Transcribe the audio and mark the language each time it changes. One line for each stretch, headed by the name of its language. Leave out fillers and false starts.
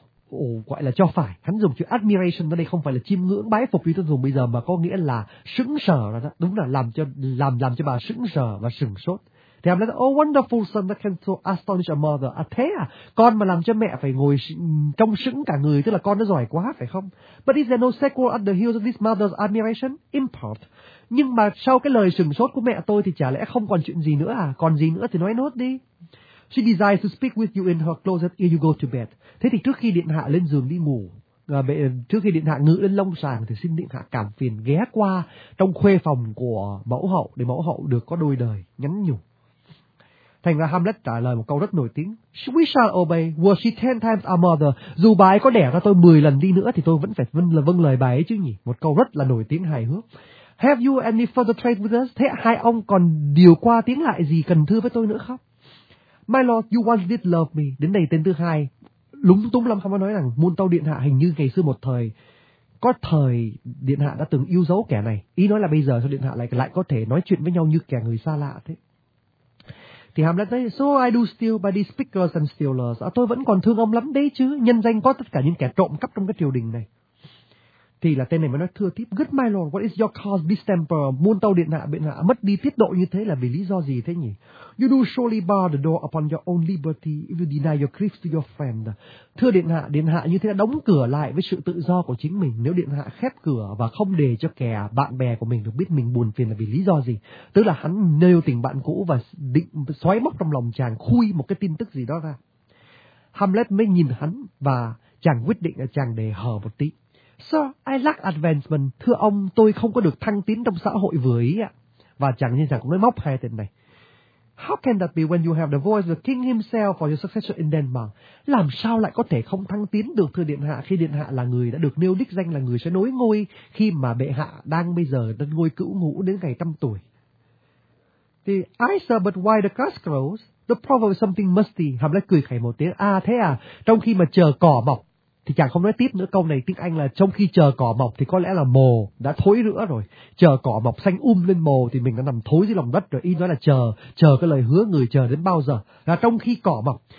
Vietnamese: Ồ, gọi là cho phải. Hắn dùng chữ admiration ở đây không phải là chiêm ngưỡng bái phục như tôi dùng bây giờ, mà có nghĩa là sững sờ. Đúng là làm cho bà sững sờ và sửng sốt.
English: Thì Hamlet, oh wonderful son that can so astonish a mother.
Vietnamese: À thế à, con mà làm cho mẹ phải ngồi trong sững cả người, tức là con nó giỏi quá phải không?
English: But is there no sequel at the heels of this mother's admiration? Import.
Vietnamese: Nhưng mà sau cái lời sửng sốt của mẹ tôi thì chả lẽ không còn chuyện gì nữa à? Còn gì nữa thì nói nốt đi.
English: She desires to speak with you in her closet ere you go to bed.
Vietnamese: Thế thì trước khi điện hạ lên giường đi ngủ, trước khi điện hạ ngự lên long sàng, thì xin điện hạ cảm phiền ghé qua trong khuê phòng của mẫu hậu để mẫu hậu được có đôi đời nhắn nhủ. Thành ra Hamlet trả lời một câu rất nổi tiếng.
English: We shall obey, were she 10 times our mother.
Vietnamese: Dù bà ấy có đẻ ra tôi 10 lần đi nữa thì tôi vẫn phải vâng lời bà ấy chứ nhỉ. Một câu rất là nổi tiếng hài hước.
English: Have you any further trade with us?
Vietnamese: Thế hai ông còn điều qua tiếng lại gì cần thưa với tôi nữa không?
English: My lord, you once did love me.
Vietnamese: Đến đây tên thứ hai. Lúng túng lắm, không có nói rằng môn tâu điện hạ hình như ngày xưa một thời. Có thời điện hạ đã từng yêu dấu kẻ này. Ý nói là bây giờ sao điện hạ lại có thể nói chuyện với nhau như kẻ người xa lạ thế. Thì Hamlet nói,
English: so I do steal by these pickers and stealers.
Vietnamese: À, tôi vẫn còn thương ông lắm đấy chứ, nhân danh có tất cả những kẻ trộm cắp trong cái triều đình này. Thì là tên này mới nói thưa tiếp,
English: good my lord, what is your cause distemper?
Vietnamese: Muôn tâu điện hạ, biện hạ mất đi tiết độ như thế là vì lý do gì thế nhỉ?
English: You do surely bar the door upon your own liberty if you deny your griefs to your friend.
Vietnamese: Thưa điện hạ như thế là đóng cửa lại với sự tự do của chính mình. Nếu điện hạ khép cửa và không để cho kẻ bạn bè của mình được biết mình buồn phiền là vì lý do gì? Tức là hắn nêu tình bạn cũ và định xoáy móc trong lòng chàng khui một cái tin tức gì đó ra. Hamlet mới nhìn hắn và chàng quyết định là chàng để hờ một tí.
English: Sir, I lack advancement.
Vietnamese: Thưa ông, tôi không có được thăng tiến trong xã hội vừa ý ạ. Và chàng như chàng cũng nói móc hai tên này.
English: How can that be when you have the voice of the king himself for your successor in Denmark?
Vietnamese: Làm sao lại có thể không thăng tiến được thưa điện hạ khi điện hạ là người đã được nêu đích danh là người sẽ nối ngôi khi mà bệ hạ đang bây giờ đến ngôi cữu ngũ đến ngày trăm tuổi?
English: Thì I sir, but why the grass grows? The proverb is something musty.
Vietnamese: Hamlet cười khẩy một tiếng. À thế à, trong khi mà chờ cỏ mọc. Thì chàng không nói tiếp nữa, câu này tiếng Anh là trong khi chờ cỏ mọc thì có lẽ là mồ đã thối rữa rồi. Chờ cỏ mọc xanh lên mồ thì mình đã nằm thối dưới lòng đất rồi. Ý nói là chờ cái lời hứa người chờ đến bao giờ. Là trong khi cỏ mọc.